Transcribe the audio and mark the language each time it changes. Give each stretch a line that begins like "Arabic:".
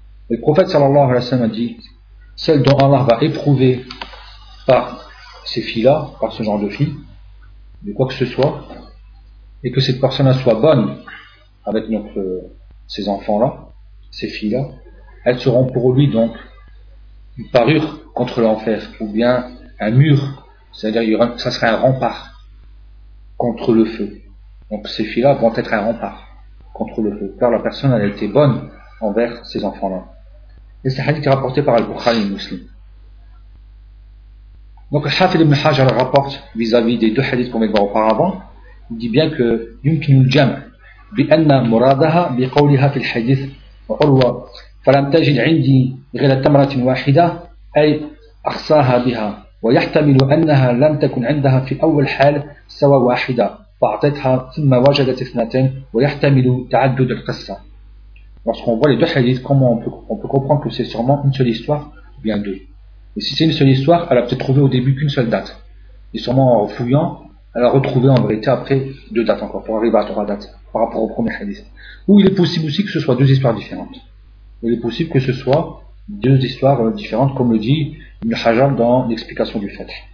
French: Le prophète صلى الله عليه وسلم a dit: celle dont Allah va éprouver par ces filles-là, par ce genre de filles, de quoi que ce soit, et que cette personne-là soit bonne avec ces enfants-là, ces filles-là, elles seront pour lui donc une parure contre l'enfer, ou bien un mur, c'est-à-dire ça serait un rempart contre le feu. Donc ces filles-là vont être un rempart contre le feu, car la personne elle a été bonne envers ces enfants-là. Et c'est un hadith qui est rapporté par Al-Bukhari Muslim. Donc, Hafid ibn Hajar rapporte vis-à-vis des deux hadiths qu'on va voir auparavant. Il dit bien que
Arabic: يمكن الجمع بأن مرادها بقولها في الحديث وقلوا فلم تجد عندي غير تمرة واحدة أي أخصاها بها ويحتمل أنها لم تكن عندها في أول حال سوى واحدة فأعطتها ثم وجدت اثنتين ويحتمل تعدد القصة.
French: Lorsqu'on voit les deux hadiths, comment on peut comprendre que c'est sûrement une seule histoire ou bien deux. Et si c'est une seule histoire, elle a peut-être trouvé au début qu'une seule date. Et sûrement en fouillant, Alors retrouver en vérité après deux dates encore, pour arriver à trois dates par rapport au premier hadith. Ou il est possible aussi que ce soit deux histoires différentes. Il est possible que ce soit deux histoires différentes, comme le dit Ibn Hajar dans l'explication du fait.